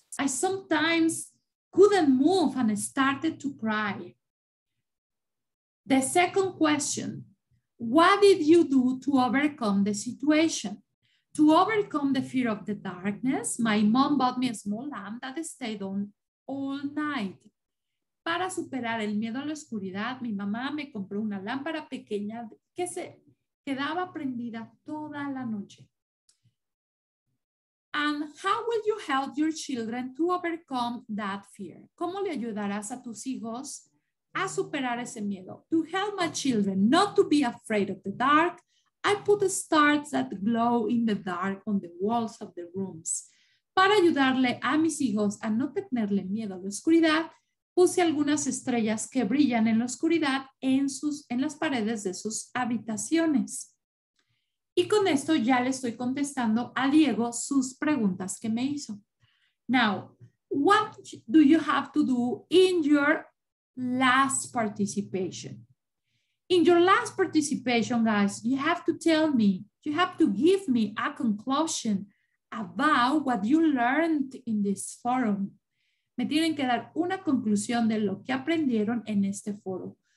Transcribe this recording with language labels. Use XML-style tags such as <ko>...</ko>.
<en>I sometimes couldn't move and started to cry. The second question, what did you do to overcome the situation? To overcome the fear of the darkness, my mom bought me a small lamp that stayed on all night.</en> <es>Para superar el miedo a la oscuridad, mi mamá me compró una lámpara pequeña que se quedaba prendida toda la noche.</es> <en>And how will you help your children to overcome that fear?</en> <es>¿Cómo le ayudarás a tus hijos a superar ese miedo?</es> <en>To help my children not to be afraid of the dark, I put stars that glow in the dark on the walls of the rooms.</en> <es>Para ayudarle a mis hijos a no tenerle miedo a la oscuridad, puse algunas estrellas que brillan en la oscuridad en las paredes de sus habitaciones. Y con esto ya le estoy contestando a Diego sus preguntas que me hizo.</es> <en>Now, what do you have to do in your last participation? In your last participation, guys, you have to tell me, you have to give me a conclusion about what you learned in this forum.</en> <es>Me tienen que dar una conclusión de lo que aprendieron en este foro.</es>